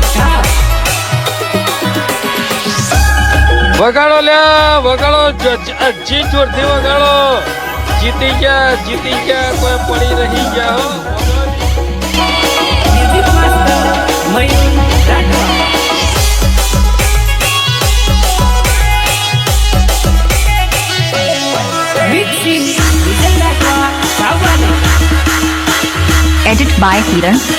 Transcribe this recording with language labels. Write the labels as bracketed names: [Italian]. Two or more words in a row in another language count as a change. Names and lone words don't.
[Gujarati] વગાડો લ્યા વગાડો જી જોરથી વગાડો. જીતી ગયા કોઈ પડી રહી ગયા હો. [English] music master [Hindi] मयूर राठवा मिक्सिंग विजय राठवा सावली [English] edit by किरण